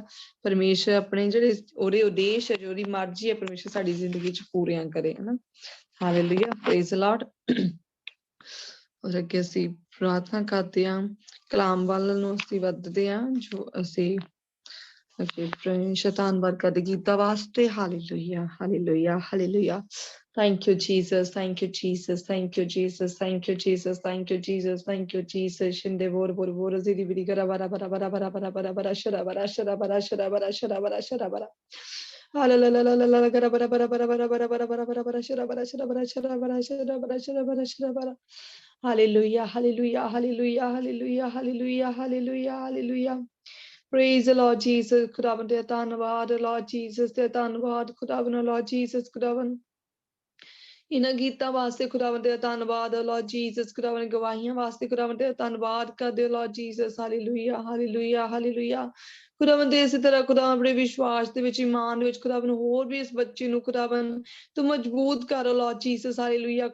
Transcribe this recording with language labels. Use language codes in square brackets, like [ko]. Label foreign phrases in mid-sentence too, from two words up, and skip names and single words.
[pa] ਪਰਮੇਸ਼ਵਰ ਆਪਣੇ ਜਿਹੜੇ ਉਹਦੇ ਉਦੇਸ਼ ਹੈ, ਜੋ ਉਹਦੀ ਮਰਜ਼ੀ ਹੈ, ਪਰਮੇਸ਼ਵਰ ਸਾਡੀ ਜ਼ਿੰਦਗੀ 'ਚ ਪੂਰੀਆਂ ਕਰੇ, ਹਨਾ। [en] Hallelujah, praise the Lord. [pa] ਔਰ ਅੱਗੇ ਅਸੀਂ ਪ੍ਰਾਰਥਨਾ ਕਰਦੇ ਹਾਂ, ਕਲਾਮ ਵੱਲ ਨੂੰ ਅਸੀਂ ਵੱਧਦੇ ਹਾਂ, ਜੋ ਅਸੀਂ ਧੰਨਵਾਦ ਕਰਦੇ ਗੀਤਾ ਵਾਸਤੇ। [en] ਹਾਲੇਲੂਇਆ, ਹਾਲੇਲੂਇਆ, ਹਾਲੇਲੂਇਆ। Thank you, Jesus. Thank you, Jesus. Thank you, Jesus. Thank you, Jesus. Thank you, Jesus. Thank you, Jesus. Shinde bor bor bor zidi bidi gara bara bara bara bara bara bara bara shara bara shara bara shara bara shara bara shara bara. La la la la la la gara bara bara bara bara bara bara bara bara bara shara bara shara bara shara bara shara bara shara bara shara bara. Hallelujah, hallelujah, hallelujah, hallelujah, hallelujah, hallelujah, hallelujah. Praise the Lord Jesus. [pa] ਖੁਦਾਵੰਦ ਦਾ ਧੰਨਵਾਦ, Lord Jesus ਦਾ ਧੰਨਵਾਦ, ਖੁਦਾਵੰਦ, Lord Jesus, ਖੁਦਾਵੰਦ ਇਹਨਾਂ ਗੀਤਾਂ ਵਾਸਤੇ ਖੁਦਾਵੰਦ ਦਾ ਧੰਨਵਾਦ, Lord Jesus, ਖੁਦਾਵੰਦ ਗਵਾਹੀਆਂ ਵਾਸਤੇ ਖੁਦਾਵੰਦ ਦਾ ਧੰਨਵਾਦ ਕਰਦੇ ਹੋ, Lord Jesus, ਹਾਲੇਲੂਇਆ, ਹਾਲੇਲੂਇਆ, ਹਾਲੇਲੂਇਆ। ਖੁਦਾਵੰਦ ਇਸੇ ਤਰ੍ਹਾਂ ਖੁਦਾ ਆਪਣੇ ਵਿਸ਼ਵਾਸ ਦੇ ਵਿੱਚ, ਇਮਾਨ ਦੇ ਵਿੱਚ ਖੁਦਾਵੰਦ ਹੋਰ ਵੀ ਇਸ ਬੱਚੇ ਨੂੰ ਖੁਦਾਵੰਦ ਤੂੰ ਮਜ਼ਬੂਤ ਕਰੋ, Lord Jesus, ਹਾਲੇਲੂਇਆ।